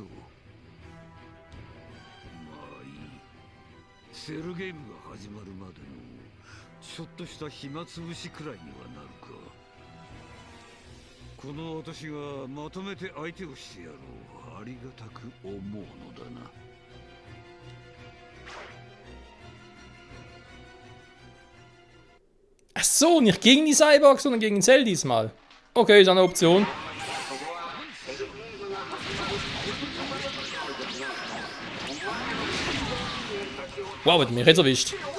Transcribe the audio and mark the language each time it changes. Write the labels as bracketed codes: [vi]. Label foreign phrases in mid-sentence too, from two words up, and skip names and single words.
[ja] まあいい。セルゲームが始まるまでのちょっとした暇つぶしくらいにはなるか。この私がまとめて相手をしてやろう。ありがたく思うのだな。 [de] Ach so, nicht gegen die Cyborgs, sondern gegen Cell diesmal. Okay, ist eine Option. Wow, hat mich jetzt erwischt.